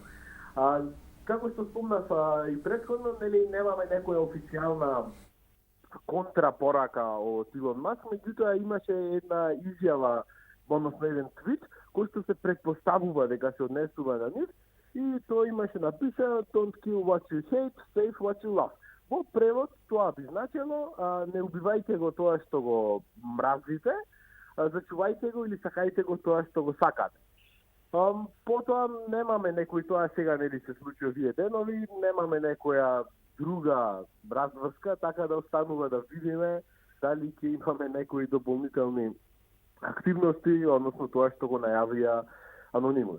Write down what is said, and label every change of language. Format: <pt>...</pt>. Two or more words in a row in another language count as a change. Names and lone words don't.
<mk>Како што спомнав и претходно, немаме некоја официјална контрапорака од Илон Маск, меѓутоа имаше една изјава, односно еден твит, кој што се претпоставува дека се однесува на нив, и тој имаше написано</mk> <en>"Don't kill what you hate, save what you love".</en> <mk>Во превод тоа би значило не убивајте го тоа што го мразите, зачувајте го или сакајте го тоа што го сакате. Потоа немаме некој, тоа сега се случи овие денови, немаме некоја друга разврска, така да останува да видиме дали ќе имаме некои дополнителни активности, односно тоа што го најавија Анонимус.</mk>